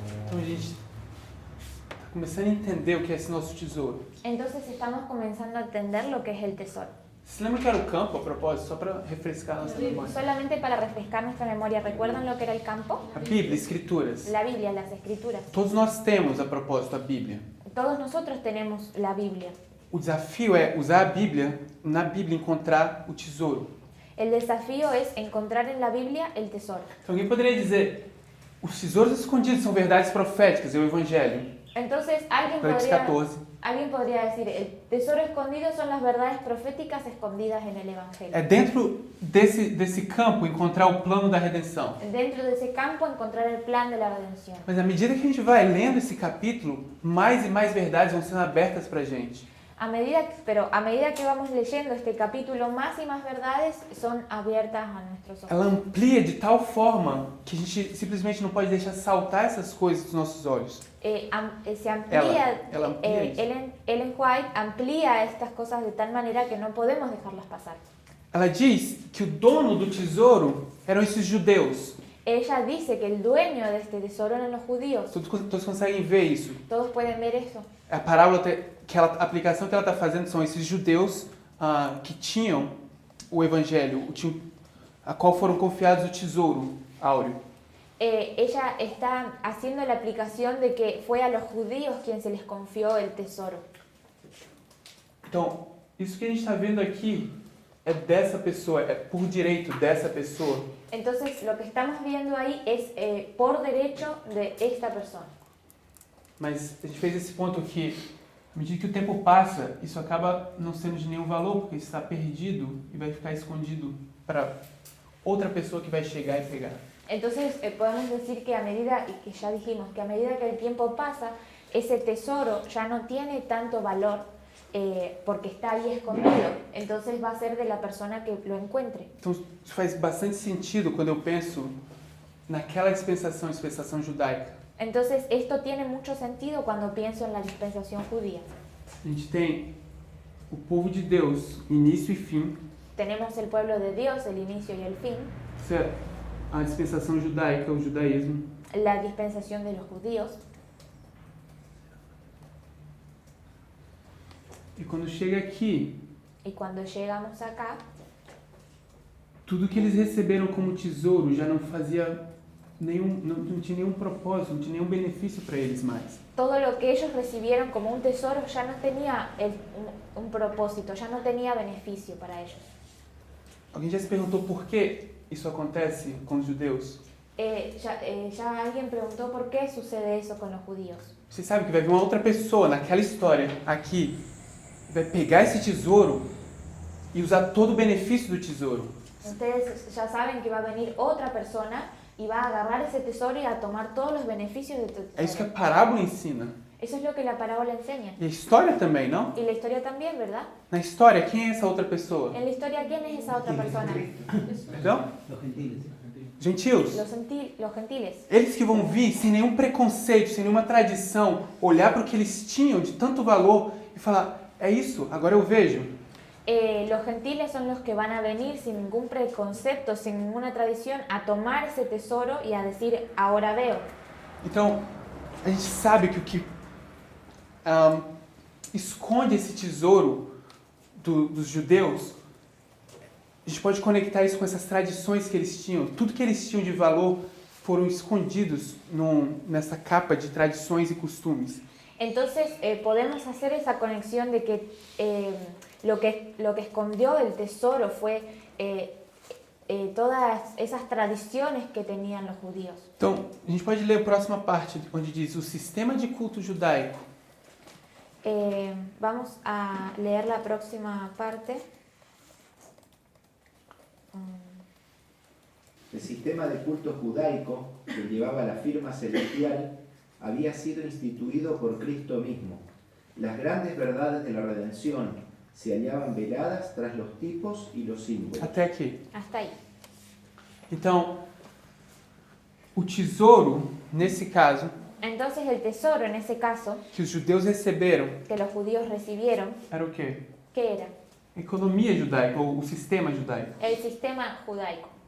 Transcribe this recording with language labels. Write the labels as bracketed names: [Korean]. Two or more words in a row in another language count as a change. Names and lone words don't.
[Portuguese] Então a gente está começando a entender o que é esse nosso tesouro. [Spanish] Entonces estamos comenzando a entender lo que es el tesoro. [Portuguese] Você lembra que era o campo, a propósito? Só para refrescar a nossa memória. [Spanish] Solamente para refrescar nuestra memoria, ¿recuerdan lo que era el campo? [Portuguese] A Bíblia, Escrituras. [Spanish] La Biblia, las escrituras. [Portuguese] Todos nós temos, a propósito, a Bíblia. [Spanish] Todos nosotros tenemos la Biblia. [Portuguese] O desafio é usar a Bíblia, na Bíblia encontrar o tesouro. [Spanish] El desafío es encontrar en la Biblia el tesoro. [Portuguese] Então alguém poderia dizer, os tesouros escondidos são verdades proféticas, é o Evangelho. [Spanish] Entonces [Portuguese] Apocalipse 14. [Spanish] alguien podría decir, el tesoro escondido son las verdades proféticas escondidas en el Evangelio. [Portuguese] É dentro desse campo encontrar o plano da redenção. [Spanish] Dentro de ese campo encontrar el plan de la redención. [Portuguese] Mas à medida que a gente vai lendo esse capítulo, mais e mais verdades vão sendo abertas para a gente. [Spanish] A medida que vamos leyendo este capítulo, más y más verdades son abiertas a nuestros ojos. [Portuguese] Ela amplia de tal forma que a gente simplesmente não pode deixar saltar essas coisas dos nossos olhos. [Spanish] Se amplía, [Portuguese] Ela amplia isso. [Spanish] Ellen White amplía estas cosas de tal manera que no podemos dejarlas pasar. [Portuguese] Ela diz que o dono do tesouro eram esses judeus. [Spanish] Ella dice que el dueño de este tesoro eran los judíos. [Portuguese] Todos conseguem ver isso. [Spanish] Todos pueden ver eso. [Portuguese] A parábola, a aplicação que ela está fazendo são esses judeus que tinham o evangelho, a qual foram confiados o tesouro áureo. [Spanish] Ella está haciendo la aplicación de que fue a los judíos quien se les confió el tesoro. [Portuguese] Então, isso que a gente está vendo aqui é dessa pessoa, é por direito dessa pessoa. [Spanish] Entonces, lo que estamos viendo ahí es por derecho de esta persona. [Portuguese] Mas a gente fez esse ponto que, à medida que o tempo passa, isso acaba não sendo de nenhum valor, porque está perdido e vai ficar escondido para outra pessoa que vai chegar e pegar. [Spanish] Entonces, podemos decir que a medida, y que ya dijimos, que a medida que el tiempo pasa, ese tesoro ya no tiene tanto valor porque está ahí escondido. Entonces va a ser de la persona que lo encuentre. [Portuguese] Então, isso faz bastante sentido quando eu penso naquela dispensação judaica. [Spanish] Entonces, esto tiene mucho sentido cuando pienso en la dispensación judía. [Portuguese] A gente tem o povo de Deus, início e fim. [Spanish] Tenemos el pueblo de Dios, el inicio y el fin, [Portuguese] Isso é a dispensação judaica, o judaísmo. [Spanish] la dispensación de los judíos. [Portuguese] E quando chega aqui, [Spanish] Y cuando llegamos acá, [Portuguese] tudo que eles receberam como tesouro já não fazia não tinha nenhum propósito, não tinha nenhum benefício para eles mais. [Spanish] todo lo que ellos recibieron como un tesoro ya no tenía un propósito, ya no tenía beneficio para ellos. [Portuguese] Alguém já se perguntou por que isso acontece com os judeus? [Spanish] Ya alguien preguntó por qué sucede eso con los judíos. [Portuguese] Você sabe que vai vir uma outra pessoa naquela história aqui, vai pegar esse tesouro e usar todo o benefício do tesouro. [Spanish] Ustedes ya saben que va a venir otra persona y va a agarrar ese tesoro y a tomar todos los beneficios de tu [Portuguese] É isso que a [Spanish] tesoro. [Portuguese] parábola ensina. [Spanish] Eso es lo que la parábola enseña. [Portuguese] E a história também, não? [Spanish] Y la historia también, ¿verdad? [Portuguese] Na história, quem é essa outra pessoa? [Spanish] En la historia, ¿quién es esa otra persona? [Portuguese] Então, [Spanish] Los gentiles. [Portuguese] gentios. [Spanish] Los gentiles. [Portuguese] Eles que vão vir sem nenhum preconceito, sem nenhuma tradição, olhar para o que eles tinham de tanto valor e falar, é isso, agora eu vejo. [Spanish] Los gentiles son los que van a venir sin ningún preconcepto, sin ninguna tradición, a tomar ese tesoro y a decir, ahora veo. [Portuguese] Então, a gente sabe que o que esconde esse tesouro dos judeus, a gente pode conectar isso com essas tradições que eles tinham. Tudo que eles tinham de valor foram escondidos nessa capa de tradições e costumes. [Spanish] Entonces podemos hacer esa conexión de que lo que escondió el tesoro fue todas esas tradiciones que tenían los judíos. Então, a gente pode ler a próxima parte, onde diz o sistema de culto judaico. Vamos a leer la próxima parte. El sistema de culto judaico que llevaba la firma celestial había sido instituido por Cristo mismo. Las grandes verdades de la redención se hallaban veladas tras los tipos y los símbolos. [Portuguese] Até aqui. [Spanish] Hasta ahí. [Portuguese] Então, o tesouro, nesse caso, [Spanish] Entonces el tesoro, en ese caso, [Portuguese] que os judeus receberam, [Spanish] que los judíos recibieron, [Portuguese] era o quê? [Spanish] ¿qué era? [Portuguese] A economia judaica, ou o sistema judaico. [Spanish] El sistema judaico.